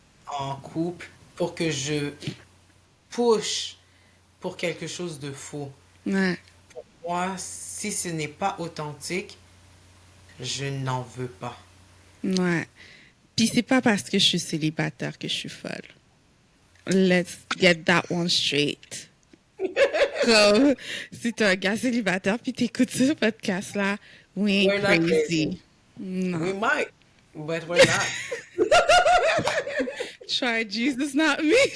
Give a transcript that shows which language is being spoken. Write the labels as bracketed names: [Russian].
[French] en couple pour que je push pour quelque chose de faux. Ouais, Moi, si ce n'est pas authentique, je n'en veux pas. ouais. Puis c'est pas parce que je suis célibataire que je suis folle. [English] Let's get that one straight. [French] Comme si t'es un gars célibataire puis t'écoutes ce podcast-là, [English] we ain't We're not crazy. crazy. We [French] Non. [English] might, but we're not. Try Jesus, not me.